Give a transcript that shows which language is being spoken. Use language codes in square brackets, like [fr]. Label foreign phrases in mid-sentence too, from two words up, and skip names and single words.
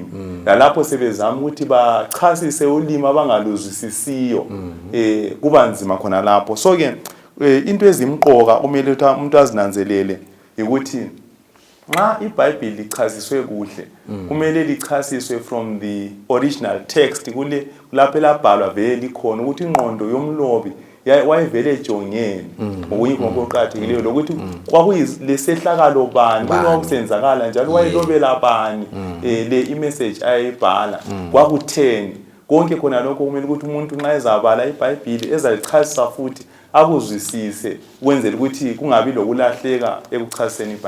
[nd] Lapho sebezama ukuthi bachasise ulimi abangaluzwisisiyo kuba nzima khona lapho. So ke into ezimqoka umele umuntu azinanzelele ukuthi nxa iBhayibheli lichasiswe kuhle kumele lichasiswe [en] from the original text [nd] kule lapho labhalwa vele likhona ukuthi ingqondo yomlobi wayevele ejongeni ngokuyikho okuqhathekile lokuthi kwakuyilesehlakalo bani okusenzakala njalo wayelobela bani le imessage ayibhala kwakutheni konke khona lokho kumele ukuthi umuntu nxa ezabala iBhayibheli ezalichasisa futhi akuzwisise kwenzela ukuthi kungabi lokulahleka ekuchaseni iBhayibheli.